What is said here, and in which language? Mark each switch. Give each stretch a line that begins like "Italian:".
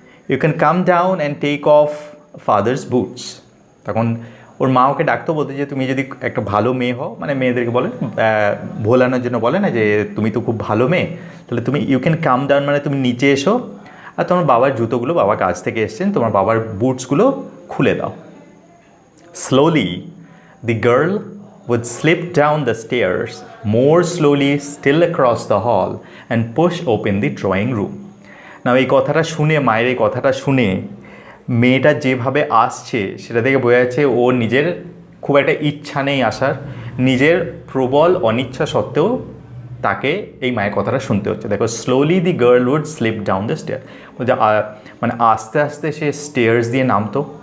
English: You can come down and take off father's boots.
Bangla: তখন ওর মা ওকে ডাকতো, বলতে যে তুমি যদি একটা ভালো মেয়ে হও, মানে মেয়েদেরকে বলে ভোলানোর জন্য বলে না যে তুমি তো খুব ভালো মেয়ে, তাহলে তুমি
English: you can come down
Bangla: মানে তুমি নিচে এসো, আর তোমার বাবার জুতোগুলো, বাবা কাছ থেকে এসছেন, তোমার বাবার বুটসগুলো খুলে দাও।
English: Slowly, the girl would slip down the stairs, more slowly still across the hall, and push open the drawing room.
Bangla: Now এই কথাটা শুনে, মায়ের এই কথাটা শুনে মেয়েটা যেভাবে আসছে সেটা থেকে বোঝা যাচ্ছে ওর নিজের খুব একটা ইচ্ছা নেই আসার, নিজের প্রবল অনিচ্ছা সত্ত্বেও তাকে এই মায়ের কথাটা শুনতে হচ্ছে। দেখো,
English: slowly the girl would slip down the stair,
Bangla: মানে আস্তে আস্তে সে স্টেয়ার্স দিয়ে নামতো।